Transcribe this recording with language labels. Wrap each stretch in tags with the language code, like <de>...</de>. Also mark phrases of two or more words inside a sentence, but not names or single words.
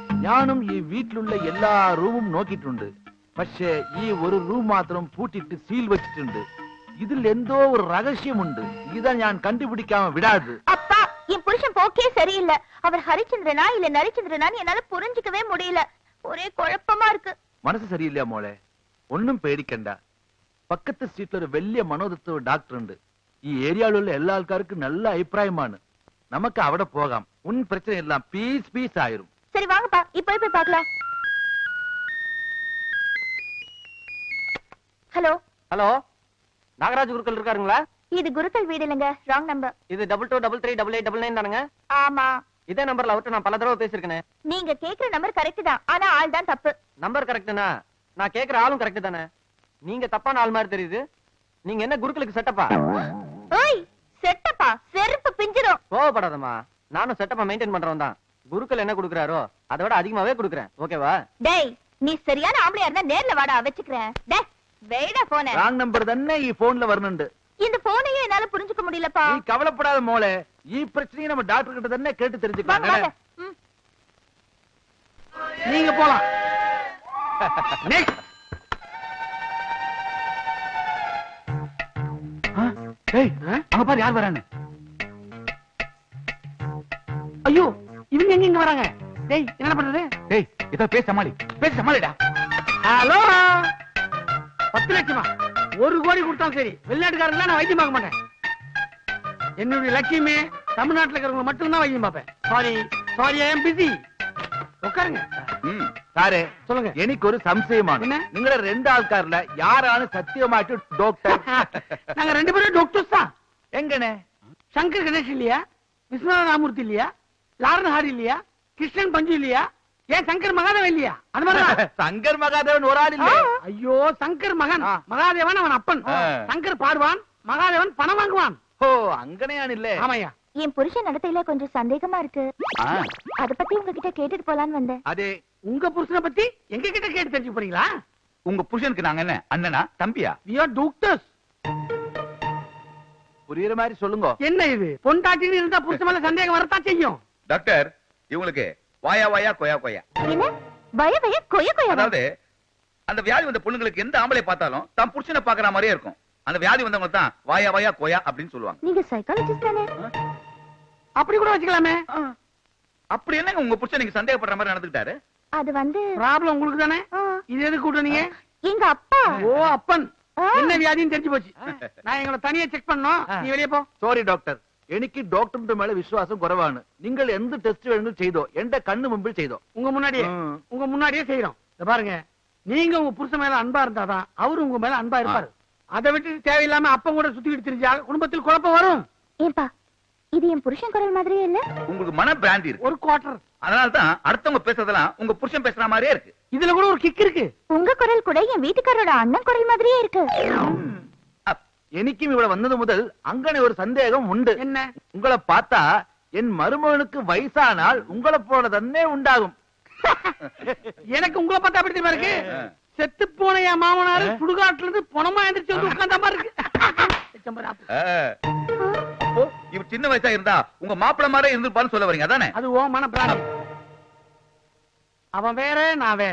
<ml>ഞാനും ഈ വീട്ടിലുള്ള എല്ലാ റൂമും നോക്കിയിട്ടുണ്ട്. പക്ഷേ ഈ ഒരു റൂം മാത്രം പൂട്ടിട്ട് സീൽ വെച്ചിട്ടുണ്ട്. ഇതിൽ എന്തോ ഒരു രഹസ്യമുണ്ട്. ഇതാ ഞാൻ</ml> <ta>கண்டுபிடிக்காம விடாது. அப்பா, என் புருஷன் போக்கே சரியில்லை. அவர் ஹரிச்சந்திரனா இல்ல நரிச்சந்திரனான்னு என்னால புரிஞ்சுக்கவே முடியல. ஒரே குழப்பமா இருக்கு.</ta> <ml>മനസ്സ് சரியில்லையா മോളെ? ഒന്നും പേടിക്കണ്ട. പക്കത്തെ സ്ട്രീറ്റിൽ ഒരു വലിയ മനോതത്വ ഡോക്ടർ ഉണ്ട്. ഈ ഏരിയയിലുള്ള എല്ലാ ആൾക്കാർക്കും നല്ല അഭിപ്രായമാണ്. നമുക്ക് അവിടെ പോകാം.</ml> <ta>உன் பிரச்சனை எல்லாம் பீஸ் ஆயிரும். சரி வாங்கப்பா, இப்போ போய் பார்க்கலாம். ஹலோ ஹலோ, நாகராஜ் குருக்கள் இருக்காருங்களா? இது குருக்கள் வீடு இல்லைங்க, ராங் நம்பர். இது 22338889 தானுங்க? ஆமா. இதே நம்பர்ல அவர்ட்ட நான் பல தடவை பேசிருக்கேன். நீங்க கேக்குற நம்பர் கரெக்ட் தான், ஆனா ஆள் தான் தப்பு. நம்பர் கரெக்ட்னா நான் கேக்குற ஆளும் கரெக்ட் தானே? நீங்க தப்பான ஆள் மாதிரி தெரியுது. நீங்க என்ன குருக்களுக்கு செட்டப்பா? ஓய், செட்டப்பா செருப்பு பிஞ்சிரும். கோவப்படாதம்மா, நானும் செட்டப்பா மெயின்டைன் பண்றவன் தான். குருக்கள் என்ன கொடுக்குறாரோ அதை விட அதிகமாவே கொடுக்குறேன். ஓகேவா? டேய், நீ சரியான ஆம்பளையா இருந்தா நேர்ல வாடா, வச்சுக்கிறேன். டேய், வெயிடா போனே. ராங் நம்பர் தானே</ta> <ml>ഈ ഫോണിൽ വരുന്നുണ്ട്.</ml> <ta>இந்த போனையே என்னால புரிஞ்சுக்க முடியலப்பா. நீ கவலைப்படாத மோளே, ഈ பிரச்சனையை நம்ம டாக்டர் கிட்ட தானே கேட்டு தெரிஞ்சுக்கலாம். நீங்க போலாம். நெக்ஸ்ட். டேய், அங்க பாரு யார் வரானே. ஐயோ, இவங்க எங்க இங்க வராங்க? டேய், என்ன பண்றது? டேய், இத பேச சமாளிடா. ஹலோ, 10 லட்சமா? 1 கோடி கொடுத்தாலும் சரி, வெளிநாட்டுக்காரங்கள நான் வைத்தியம் பார்க்க மாட்டேன். என்னுடைய லட்சியமே தமிழ்நாட்டுல இருக்கிறவங்க மட்டும் தான் வைத்தியம் பார்ப்பேன்.</ta> <en>Sorry I am busy.</en> <ta>உட்காருங்க.</ta> <ml>സാറേ,</ml> <ta>சொல்லுங்க.</ta> <ml>എനിക്കൊരു സംശയമാണ്. നിങ്ങളുടെ രണ്ടാൾക്കാരില யாராണ് സത്യമായിട്ട് ഡോക്ടർ?</ml> <ta>நாங்க 2 பேரும் டாக்டர்ஸ் தான்.</ta> <ml>എങ്ങനെ?</ml> <ta>சங்கர் கணேஷ் இல்லையா? விஸ்வநாத ராமூர்த்தி இல்லையா? லாரன் ஹாரி இல்லையா? கிருஷ்ணன் பஞ்சு இல்லையா? ஏன் சங்கர் மகாதேவன் இல்லையா? அந்த மாதிரி சங்கர் மகாதேவன் ஒரு ஆள் இல்ல. ஐயோ, சங்கர் மகன் மகாதேவன் அவன் அப்பன். சங்கர் பாடுவான், மகாதேவன் பணம் வாங்குவான்.</ta> <ml>ഓ, അങ്ങനെയാണില്ല.</ml> <ta>ஆமாய்யா. என் புருஷன் நடத்தையில கொஞ்சம் சந்தேகமா இருக்கு. அத பத்தி உங்ககிட்ட கேட்டுட்டு போலான்னு வந்தேன். அதே, உங்க புருஷனை பத்தி எங்க கிட்ட கேட்டு தெரிஞ்சு போறீங்களா? உங்க புருஷனுக்கு நாங்க என்ன அண்ணனா தம்பியா?</ta> <en>we are doctors.</en> <ta>புரியுற மாதிரி சொல்லுங்க. என்ன இது, பொண்டாட்டின்னு இருந்தா புருஷன் மேல சந்தேகம் வரத்தான் செய்யும். டாக்டர், இவங்களுக்கு வாயா கொயா. என்ன வய கொய? அதாவது அந்த வியாதி வந்த பொண்ணுங்களுக்கு எந்த ஆம்பளை பார்த்தாலும் தம் புருஷனை பாக்குற மாதிரியே இருக்கும். அந்த வியாதி வந்தவங்க தான் வாயா கொயா அப்படின்னு சொல்லுவாங்க. நீங்க சைக்காலஜிஸ்ட் தானே? அப்படி கூட வச்சுக்கலாமே. அப்படி என்னங்க உங்க புருஷன் நீங்க சந்தேகப்படுற மாதிரி நடந்துக்கிட்டாரு? அது வந்து ப்ராப்ளம் உங்களுக்கு தானே. இது எதுக்கு கூட்டணீங்க? எங்க அப்பா. ஓ, அப்பன். என்ன வியாதின்னு தெரிஞ்சு போச்சு. நான் எங்களை தனியா செக் பண்ணோம். நீ வெளியே போ.</ta> <ml>സോറി ഡോക്ടർ, എനിക്ക് ഡോക്ടറിന്റെ മേലെ വിശ്വാസം കുറവാണ്. നിങ്ങൾ എന്ത് ടെസ്റ്റ് വേണമെങ്കിലും ചെയ്തോ, എന്റെ കണ്ണു മുമ്പിൽ ചെയ്തോ.</ml> <ta>உங்க முன்னாடியே செய்யறோம். பாருங்க, நீங்க உங்க புருஷன் மேல அன்பா இருந்தாதான் அவரு உங்க மேல அன்பா இருப்பாரு. அதை விட்டு தேவையில்லாம அப்பன் கூட சுத்திக்கிட்டு தெரிஞ்சா குடும்பத்தில் குழப்பம் வரும். ஏப்பா, இது என் புருஷன் குரல் மாதிரியே இல்ல? உங்களுக்கு மன பிராந்தி இருக்கு. ஒரு குவார்டர். அதனாலதான் அடுத்தவங்க பேசுறதெல்லாம் உங்க புருஷன் பேசுற மாதிரியே இருக்கு. இதுல கூட ஒரு கிக் இருக்கு. உங்க குரல் கூட என் வீட்டுக்காரோட அண்ணன் குரல் மாதிரியே இருக்கு.</ta> <ml>എനിക്കും ഇവിടെ വന്നത് മുതൽ അങ്ങനെ ഒരു സന്ദേഹം ഉണ്ട്.</ml> <ta>என்ன? உங்களை பார்த்தா என் மருமகனுக்கு வயசானால் உங்களை போல</ta> <ml>തന്നെ ഉണ്ടാകും.</ml> <ta>எனக்கு உங்களை பார்த்தா அப்படி தெரியுமா இருக்கு? செத்து போன என் மாமனாரு சுடுகாட்டுல இருந்து பணமா எந்திரிச்சு வந்து உட்கார்ந்த மாதிரி இருக்கு. அப்போ இவர் சின்ன வயசா இருந்தா உங்க மாப்பிள்ள மாதிரி இருந்திருப்பான்னு சொல்ல வரீங்க அதானே? அது ஓ மன பிராணி. அவன் வேற, நான் வேற.</ta>